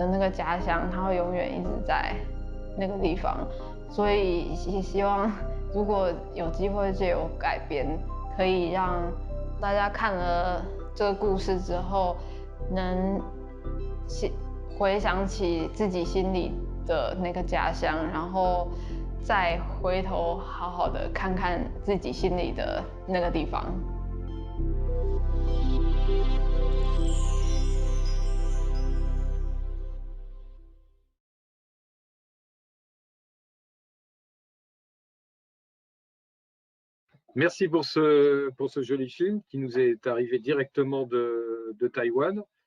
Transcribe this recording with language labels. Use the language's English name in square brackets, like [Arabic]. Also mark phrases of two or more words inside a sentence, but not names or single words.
[Chinese] 那个家乡，它会永远一直在那个地方，所以也希望如果有机会借由改编，可以让大家看了这个故事之后，能回想起自己心里的那个家乡，然后再回头好好的看看自己心里的那个地方。 [French] Merci pour ce joli film qui nous est arrivé directement de Taïwan.